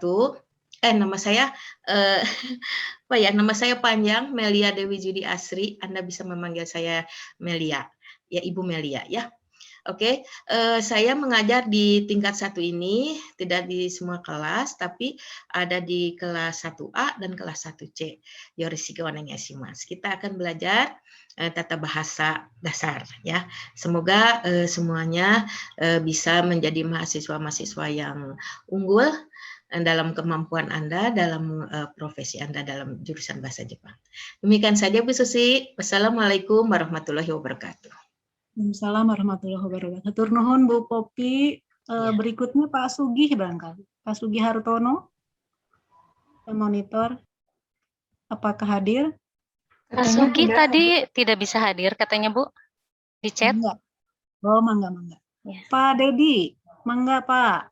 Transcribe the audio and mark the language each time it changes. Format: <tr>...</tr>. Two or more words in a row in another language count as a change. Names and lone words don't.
<id>Nama saya nama saya panjang, Melia Dewi Judi Asri. Anda bisa memanggil saya Melia, ya, Ibu Melia, ya. Oke, saya mengajar di tingkat 1 ini tidak di semua kelas, tapi ada di kelas 1A dan kelas 1C.</id> <ja>よろしくお願いします.</ja> <id>Kita akan belajar tata bahasa dasar, ya. Semoga semuanya bisa menjadi mahasiswa-mahasiswa yang unggul dalam kemampuan Anda, dalam profesi Anda dalam jurusan bahasa Jepang. Demikian saja Bu Susi.</id> <ar>والسلام عليكم ورحمة الله وبركاته. وعليكم السلام ورحمة الله وبركاته.</ar> <su>Hatur nuhun Bu Popi.</su> <id>Berikutnya Pak Sugih barangkali. Pak Sugih Hartono. Monitor. Apakah hadir? Pak Sugi tadi tidak bisa hadir katanya Bu di chat. Enggak. Oh, mangga. Ya. Pak Dedi, mangga Pak.</id>